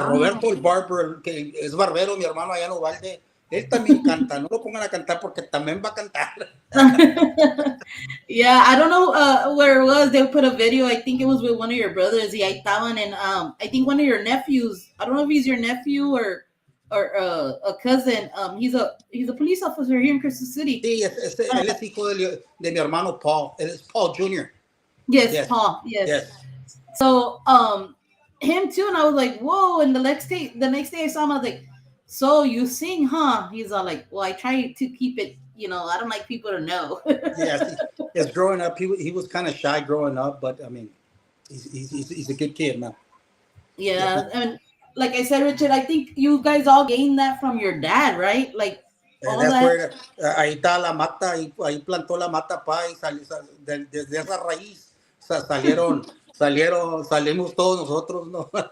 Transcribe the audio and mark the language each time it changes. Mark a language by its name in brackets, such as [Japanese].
[English] wow. [Spanish] Roberto el Barber, que es barbero, mi hermano allá en Uvalde, él también canta. No lo pongan a cantar porque también va a cantar. [English] Yeah, I don't know where it was. They put a video. I think it was with one of your brothers, the Aitawan, and I think one of your nephews. I don't know if he's your nephew or a cousin. He's a police officer here in Crystal City. [Spanish] Sí, él es hijo de mi hermano Paul. Él es Paul Jr. [English] Yes, Yes, Paul. Yes. yes. So him too, and I was like, whoa. And the next day I saw him, I was like, so you sing, huh? He's all like, well, I try to keep it. I don't like people to know. Yes, yes. Growing up, he was kind of shy growing up, but I mean, he's a good kid, man. Yeah, Yeah, and like I said, Richard, I think you guys all gained that from your dad, right? Like all that's that. where [Spanish] ahí está la mata, ahí plantó la mata pa y desde esa raíz salimos todos nosotros, ¿no?